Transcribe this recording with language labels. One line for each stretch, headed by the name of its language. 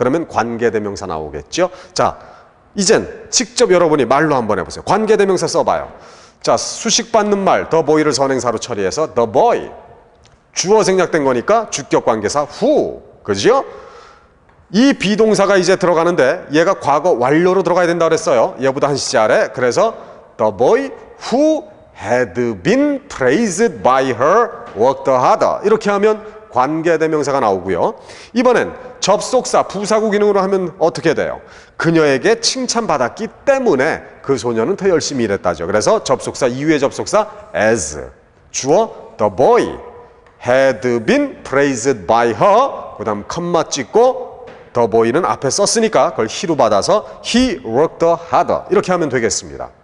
Korean: 그러면 관계대명사 나오겠죠. 자, 이젠 직접 여러분이 말로 한번 해보세요. 관계대명사 써봐요. 자, 수식받는 말 the boy를 선행사로 처리해서 the boy, 주어 생략된 거니까 주격관계사 who, 그죠? 이 비동사가 이제 들어가는데 얘가 과거 완료로 들어가야 된다고 그랬어요. 얘보다 한 시제 아래.
English: 그래서 the boy who had been praised by her worked harder.
Korean: 이렇게 하면 관계대명사가 나오고요. 이번엔 접속사, 부사구 기능으로 하면 어떻게 돼요? 그녀에게 칭찬받았기 때문에 그 소녀는 더 열심히 일했다죠. 그래서 접속사 이후의 접속사 as, 주어
English: the boy had been praised by her,
Korean: 그 다음 컴마 찍고 the boy는 앞에 썼으니까 그걸 he로 받아서
English: he worked harder
Korean: 이렇게 하면 되겠습니다.